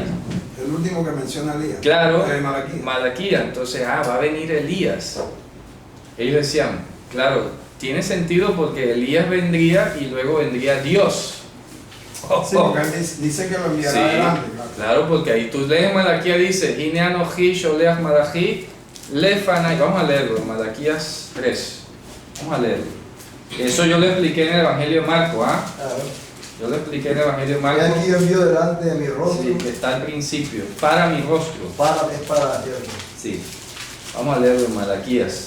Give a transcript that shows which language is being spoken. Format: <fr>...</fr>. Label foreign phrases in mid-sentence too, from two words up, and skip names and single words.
<es>El último que menciona Elías. Claro, Malaquías. Malaquías, entonces, va a venir Elías. Ellos decían, claro, tiene sentido porque Elías vendría y luego vendría Dios. Sí, porque él dice que lo enviará Sí, adelante. claro, porque ahí tú lees Malaquías, dice,</es> <he>הנה אנכי שולח מלאכי לפני.</he> <es>Vamos a leerlo, Malaquías 3. Vamos a leerlo. Eso yo lo expliqué en el Evangelio de Marco, ¿ah? Claro. Yo lo expliqué en el Evangelio de Y Marco. aquí yo envío delante de mi rostro. Sí, que está al principio, para mi rostro. Es para, ¿cierto? Sí. Vamos a leerlo en Malaquías.</es>